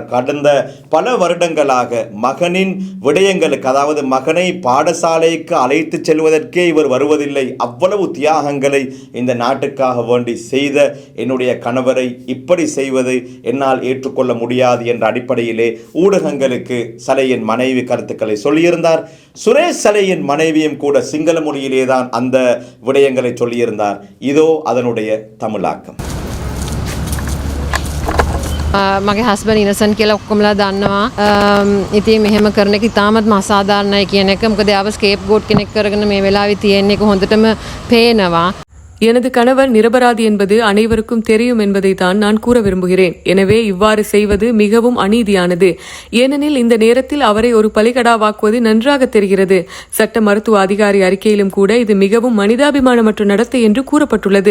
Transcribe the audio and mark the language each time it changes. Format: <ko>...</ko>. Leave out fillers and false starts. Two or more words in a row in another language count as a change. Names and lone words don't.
<ta>கடந்த பல வருடங்களாக மகனின் விடயங்களுக்கு, அதாவது மகனை பாடசாலைக்கு அழைத்து செல்வதற்கே இவர் வருவதில்லை, அவ்வளவு தியாகங்களை இந்த நாட்டுக்காக வேண்டி செய்த என்னுடைய கணவரை இப்படி செய்வது என்னால் ஏற்றுக்கொள்ள முடியாது என்ற அடிப்படையிலே ஊடகங்களுக்கு சலேயின் மனைவி கருத்துக்களை சொல்லியிருந்தார். சுரேஷ் சலேயின் மனைவியும் கூட சிங்கள மொழியிலே தான் அந்த விடயங்களை சொல்லியிருந்தார். இதோ அதனுடைய தமிழாக்கம்.</ta> <si>මගේ</si> <en>husband innocent</en> <si>කියලා ඔක්කොමලා දන්නවා. ඉතින් මෙහෙම කරන එක ඉතාමත් අසාධාරණයි කියන එක. මොකද ආව</si> <en>scape goat</en> <si>කෙනෙක් කරගෙන මේ වෙලාවේ තියෙන එක හොඳටම පේනවා.</si> <ta>எனது கணவர் நிரபராதி என்பது அனைவருக்கும் தெரியும் என்பதை தான் நான் கூற விரும்புகிறேன். எனவே இவ்வாறு செய்வது மிகவும் அநீதியானது. ஏனெனில் இந்த நேரத்தில் அவரை ஒரு பலிகடாவாக்குவது நன்றாக தெரிகிறது. சட்ட மருத்துவ அதிகாரி அறிக்கையிலும் கூட இது மிகவும் மனிதாபிமானமற்ற நடத்தை என்று கூறப்பட்டுள்ளது.</ta>